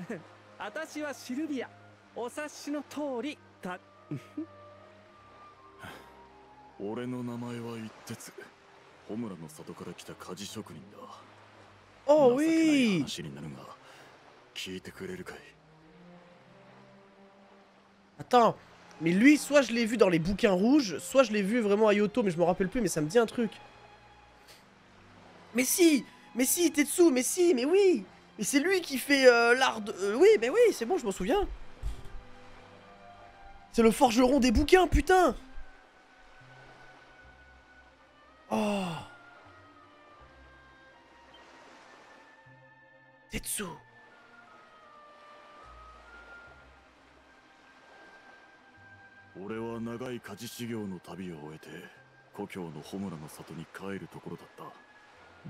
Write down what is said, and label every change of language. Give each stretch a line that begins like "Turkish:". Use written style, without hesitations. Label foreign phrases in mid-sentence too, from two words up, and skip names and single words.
Japanese: 私はシルビア。お察しの通りだ。俺の名前は一徹。ホムラの里から来た鍛冶職人だ。
French: Oh oui.
Japanese: 話になるが、聞いてくれるかい？
French: Attends, Mais lui, soit je l'ai vu dans les bouquins rouges, soit je l'ai vu vraiment à Yoto, mais je me rappelle plus, mais ça me dit un truc. Mais si, Tetsu, mais si, mais oui. Mais c'est lui qui fait l'art de... oui, mais oui, c'est bon, je m'en souviens. C'est le forgeron des bouquins, putain. Oh. Tetsu.
Japanese: 俺は長い家事修行の旅を終えて故郷のホムラの里に帰るところだった。